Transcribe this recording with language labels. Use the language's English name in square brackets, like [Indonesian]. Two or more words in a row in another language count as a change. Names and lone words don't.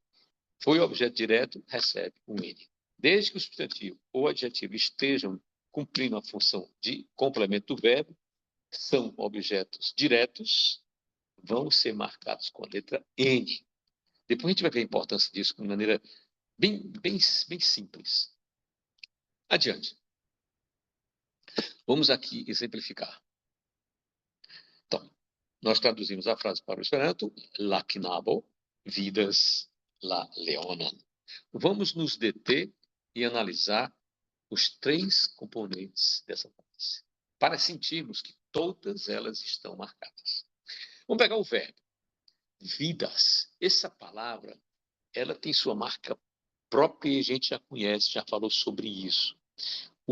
[Portuguese] Foi objeto direto, recebe o N. Desde que o substantivo ou adjetivo estejam cumprindo a função de complemento do verbo, são objetos diretos, vão ser marcados com a letra N. Depois a gente vai ver a importância disso de maneira bem simples. Adiante. Vamos aqui exemplificar. Então, nós traduzimos a frase para o Esperanto, [Esperanto] la knabo, vidas la leonon. [Portuguese] Vamos nos deter e analisar os 3 componentes dessa frase, para sentirmos que todas elas estão marcadas. Vamos pegar o verbo. Vidas. Essa palavra, ela tem sua marca própria e a gente já conhece, já falou sobre isso.